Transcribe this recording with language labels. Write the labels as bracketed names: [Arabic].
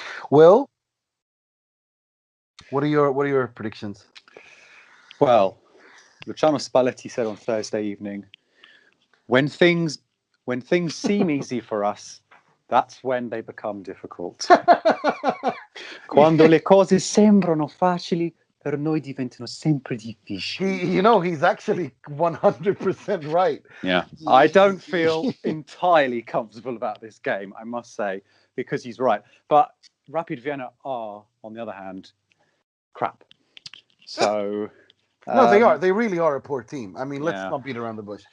[English] Will, what are your predictions? Well, Luciano Spalletti said on Thursday evening, when things seem easy for us, that's when they become difficult. [Italian] Quando le cose sembrano facili, per noi diventano sempre difficili. [English] He's actually 100% right. Yeah. I don't feel entirely comfortable about this game, I must say, because he's right. But Rapid Vienna are, on the other hand, crap. So... No, they are. They really are a poor team. I mean, let's not beat around the bush.